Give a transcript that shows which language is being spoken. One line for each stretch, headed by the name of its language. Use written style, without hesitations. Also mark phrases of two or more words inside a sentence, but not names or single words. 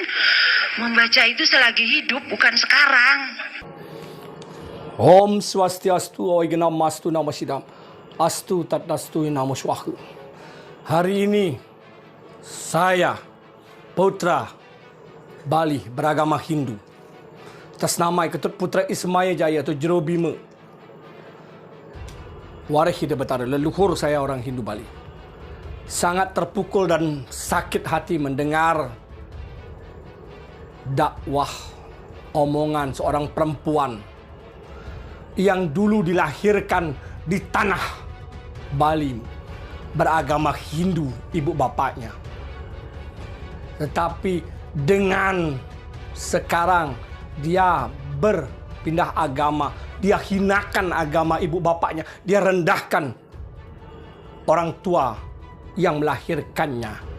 Indonesian: Membaca itu selagi hidup, bukan sekarang.
Sanskrit: Om Swastiastu, Oignam Mastu Namasidam, Astu Tatnastu Namo Swahu.
Indonesian: Hari ini saya, putra Bali beragama Hindu, atas nama Ketut Putra Ismaya Jaya atau Jero Bima, waris hidup betara, leluhur saya orang Hindu Bali, sangat terpukul dan sakit hati mendengar dakwah omongan seorang perempuan yang dulu dilahirkan di tanah Bali beragama Hindu ibu bapaknya, tetapi dengan sekarang dia berpindah agama, dia hinakan agama ibu bapaknya, dia rendahkan orang tua yang melahirkannya.